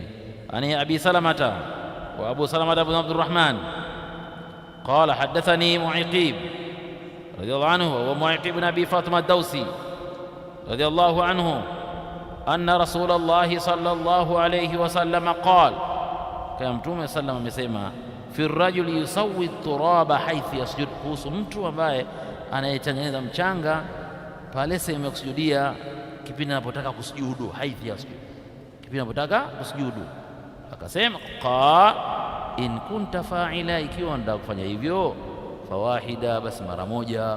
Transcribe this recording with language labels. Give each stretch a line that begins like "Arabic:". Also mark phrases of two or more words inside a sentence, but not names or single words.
Arabic: عن أبي سلمة وأبو سلمة بن عبد الرحمن قال حدثني معيقيب رضي الله عنه وهو معيقيب بن أبي فاطمة الدوسي رضي الله عنه أن رسول الله صلى الله عليه وسلم قال: كما
Swahili: مtume sallam amesema
Arabic: في رجل يسوي التراب حيث يسجد,
Swahili: kuhusu mtu ambaye anayetengeneza mchanga pale sehemu ya kusujudia kipindi anapotaka kusujudu.
Arabic: حيث يسجد,
Swahili: kipindi anapotaka kusujudu. Akasema
Arabic: إن كنت فاعلا,
Swahili: ikiwa unataka kufanya hivyo, fawahida, basi mara moja.